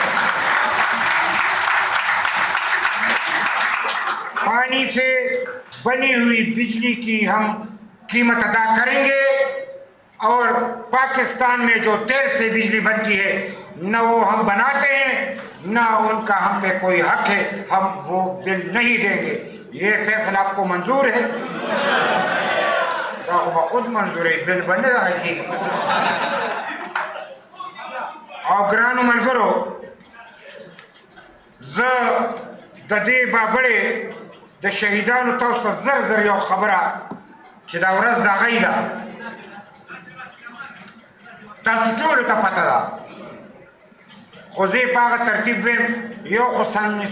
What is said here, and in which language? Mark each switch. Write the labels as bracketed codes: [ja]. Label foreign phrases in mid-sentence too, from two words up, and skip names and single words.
[ur] پانی سے بنی ہوئی بجلی کی ہم قیمت ادا کریں گے اور پاکستان میں جو تیل سے بجلی بنتی ہے نہ وہ ہم بناتے ہیں نہ ان کا ہم پہ کوئی حق ہے ہم وہ بل نہیں دیں گے یہ فیصلہ آپ کو منظور ہے خود منظور ہے بل بنے رکھے گی [ps] اور گرانو ملګرو زه د دې بابړې د شهیدانو تاسو ته زر زر یو خبره چې دا ورځ د هغې ده تاسو ټولو ته پته ده خو زه په هغه ترتیب ویم یو خو سن